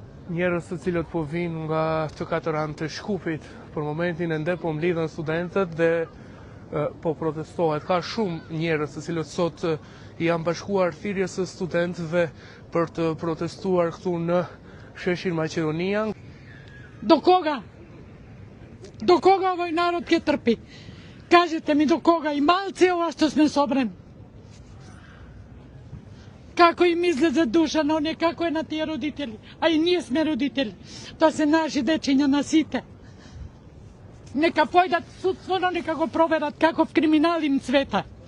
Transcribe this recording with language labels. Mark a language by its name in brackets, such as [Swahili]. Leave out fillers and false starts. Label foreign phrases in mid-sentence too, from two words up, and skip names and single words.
[Albanian] njerëz të cilët po vinë nga të katër anë të Shkupit, për momentin ende po mlidhen studentët dhe po protestohet. Ka shumë njerëz të cilët sot janë bashkuar thirrjes së studentëve për të protestuar këtu në sheshin Maqedonia. [Macedonian] До кога? До кога овој народ ќе трпи? Кажете ми до кога и малци ова што сме собрани. Како им излезе душа на оние, како е на тие родители. А и ние сме родители. Тоа се наши дечиња на сите. Нека појдат судствено, нека го проверат каков криминал им цвета.